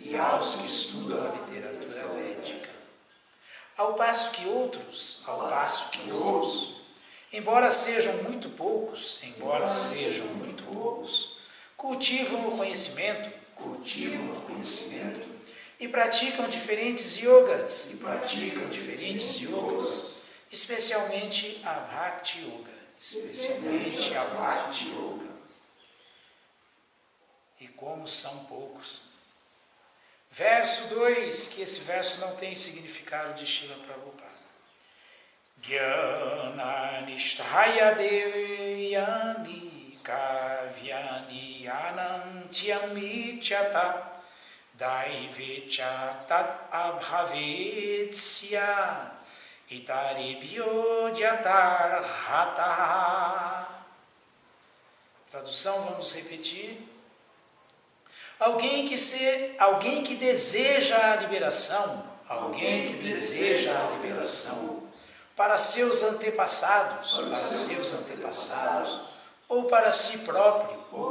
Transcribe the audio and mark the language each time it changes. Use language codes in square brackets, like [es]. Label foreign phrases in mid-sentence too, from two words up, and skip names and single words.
[pt] Ao passo que outros, embora sejam muito poucos, cultivam o conhecimento e praticam diferentes yogas, especialmente a Bhakti Yoga. E como são poucos. Verso 2, que esse verso não tem significado de Srila Prabhupada. [sa] Gyananisthaya devyani kavyani anantyam ichata daivecha tat abhavetsya itaribhyo jatarhata. [pt] Tradução, vamos repetir. Alguém que deseja a liberação, para seus antepassados, ou para si próprio,